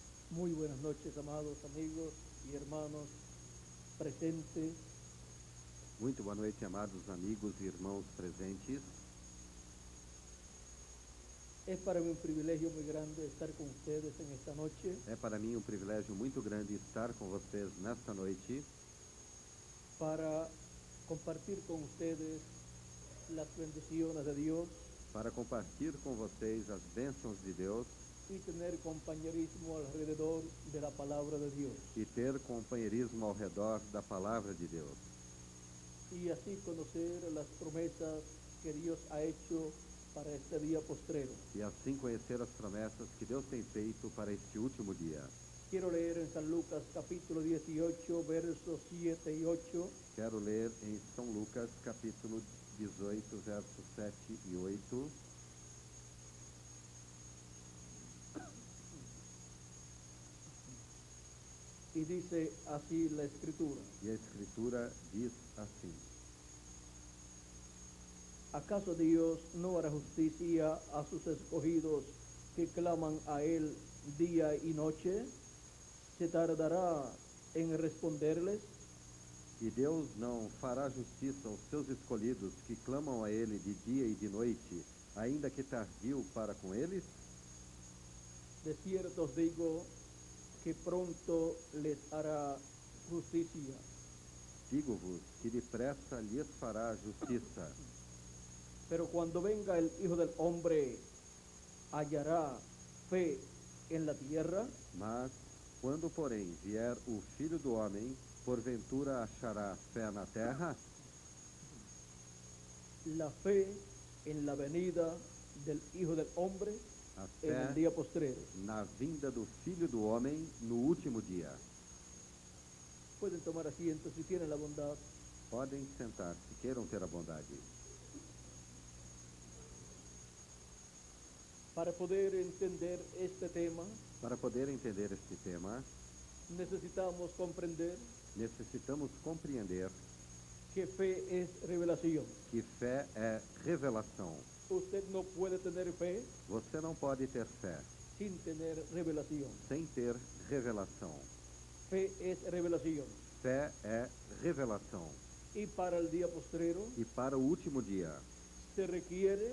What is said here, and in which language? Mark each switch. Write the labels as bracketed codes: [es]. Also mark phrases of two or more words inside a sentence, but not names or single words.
[es] Muy buenas noches, amados amigos y hermanos presentes. [pt] Muito boa noite, amados amigos e irmãos presentes. [es] Es para mí un privilegio muy grande estar con ustedes en esta noche [pt] É para mim um privilégio muito grande estar com vocês nesta noite [es] para compartir con ustedes las bendiciones de Dios [pt] para compartilhar com vocês as bênçãos de Deus [es] y tener compañerismo alrededor de la palabra de Dios [pt] e ter companheirismo ao redor da palavra de Deus [es] y así conocer las promesas que Dios ha hecho para este día postrero. [pt] e assim conhecer as promessas que Deus tem feito para este último dia. [es] Quiero leer en San Lucas capítulo 18 versos 7 y 8. [pt] Quero ler em São Lucas, capítulo 18, versos 7 e 8. [es] Y dice así la escritura: [pt] E a Escritura diz assim: [es] ¿acaso Dios no hará justicia a sus escogidos que claman a Él día y noche? ¿Se tardará en responderles? [pt] E Deus não fará justiça aos seus escolhidos que clamam a Ele de dia e de noite, ainda que tardio para com eles? [es] De cierto os digo que pronto les hará justicia. [pt] Digo-vos que depressa lhes fará justiça. [es] Pero cuando venga el Hijo del Hombre, ¿hallará fe en la tierra? [pt] Mas, quando, porém, vier o Filho do Homem, porventura achará fé na terra? [es] La fe en la venida del Hijo del Hombre [pt] A [es] en el [pt] fé [es] día postrero. [pt] na vinda do Filho do Homem no último dia. [es] Pueden tomar asiento si tienen la bondad. [pt] Podem sentar-se, queiram ter a bondade. [es] Para poder entender este tema, [pt] Para poder entender este tema, [es] necesitamos comprender [pt] necessitamos compreender [es] que fe es revelación. [pt] que fé é revelação. [es] Usted no puede tener fe [pt] Você não pode ter fé [es] sin tener revelación. [pt] sem ter revelação. [es] Fe es revelación. [pt] Fé é revelação. [es] Y para el día postrero [pt] E para o último dia, [es] se requiere